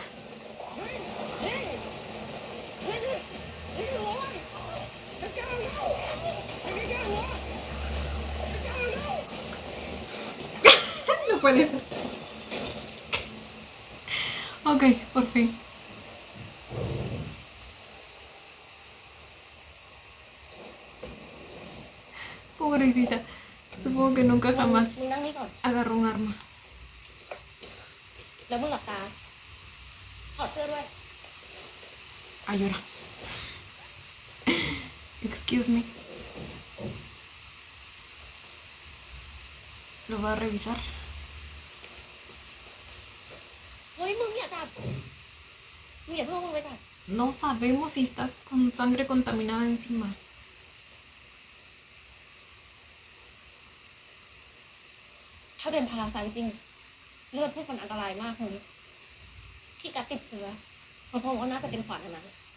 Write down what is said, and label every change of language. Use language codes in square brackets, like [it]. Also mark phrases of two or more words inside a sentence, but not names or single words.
[es] No puede ser. Ok, por fin. Pobrecita. Supongo que nunca jamás [th] มึงนั่งนี่ก่อน [es] agarró un arma. [th] แล้วมึงหลับตา ถอดเสื้อด้วย [es] A llorar. [en] Excuse me. [es] ¿Lo va a revisar? [th] เฮ้ยมึงอย่าจับมึงอย่าเพิ่งมึงไปจับ [es] No sabemos si estás con sangre contaminada encima. [th] ถ้าเป็นพาราไซต์จริง เลือดพวกมันอันตรายมากมึงที่กัดติดเชื้อเพราะผมว่าน่าจะเป็นขวานอันนั้น